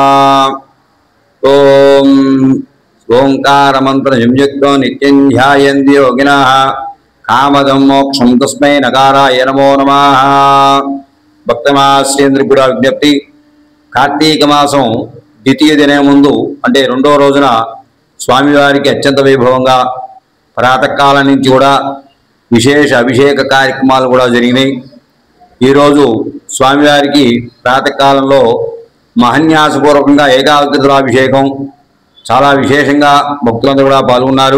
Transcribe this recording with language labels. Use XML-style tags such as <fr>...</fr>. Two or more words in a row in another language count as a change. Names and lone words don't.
<sa>ओम ओंकार मंत्र संयुक्तो नित्यं ध्यायन्ति योगिनः कामदं मोक्षं तस्मै नकाराय नमो नमः।</sa> <te>భక్తమాశ్రేంద్ర కూడా విజ్ఞప్తి, కార్తీక మాసం ద్వితీయ దినం ముందు అంటే రెండో రోజున స్వామివారికి అత్యంత వైభవంగా ప్రాతకాలం నుంచి కూడా విశేష అభిషేక కార్యక్రమాలు కూడా జరిగినాయి। ఈరోజు స్వామివారికి ప్రాతకాలంలో మహన్యాసపూర్వకంగా ఏకాగ్రతాభిషేకం చాలా విశేషంగా భక్తులందరూ కూడా పాల్గొన్నారు।</te>